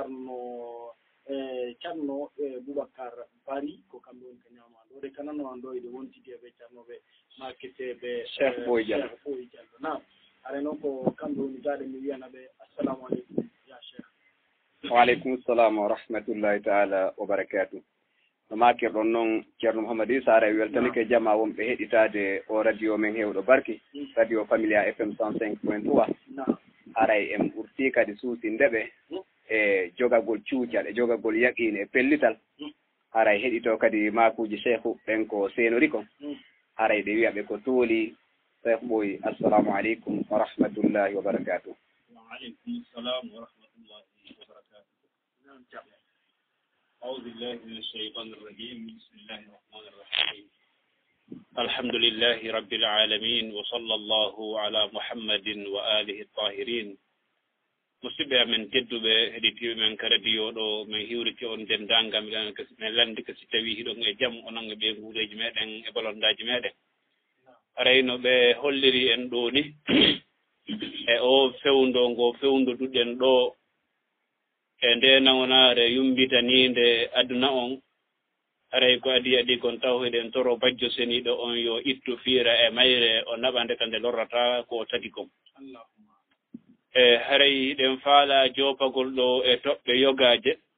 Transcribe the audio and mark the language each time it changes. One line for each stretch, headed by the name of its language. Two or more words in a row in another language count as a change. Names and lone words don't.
Fula: calno Boubacar Bari ko kamɓe woni ko ñaama ɗo de kanano an ɗo iɗe wontidi e ɓe calnoɓe makiteɓe Cheikh Boy Diallo nam are noon ko kamɓe woni gaɗe mi wiyana ɓe
Arabic: السلام عليكم يا شيخ. وعليكم السلام ورحمة الله تعالى وبركاته.
Fula: No makirɗon noon ceerno Mouhamadou Issa ara weltanike jama wonɓe heɗitade o radio men hewɗo barki radio familia FM 105.3 aray en ɓurti kadi suusindeɓe e jogagol cuucal e jogagol yaqine e pellital aray heɗito kadi makuji cheikhu ɓen ko senori kon aray ɗe wiyaɓe ko tooli cheikh ɓoy
Arabic: السلام عليكم ورحمة الله وبركاته. وعليكم السلام ورحمة الله وبركاته. أعوذ بالله من الشيطان الرجيم. بسم الله الرحمن الرحيم. الحمد لله رب العالمين وصلى الله على محمد وآله الطاهرين.
Fula: musidɓe amen tedduɓe heɗitiɓe men ka radio ɗo min hiwriti on dendangam min landi ko si tawi hiɗon e jaam onon e ɓe nguureji meɗen e bolondaji meɗen arayno ɓe holliri en ɗo ni e o fewndo ngo fewndoduɗen ɗo e nde nawnare yumbitaninde aduna on aray ko adi kon tawhiɗen toro bajjo seniɗo on yo ittu fiira e mayre o naɓande ka nde lorrata ko tagi kon e haray ɗen faala jopagol ɗo e toɓɓe yogaje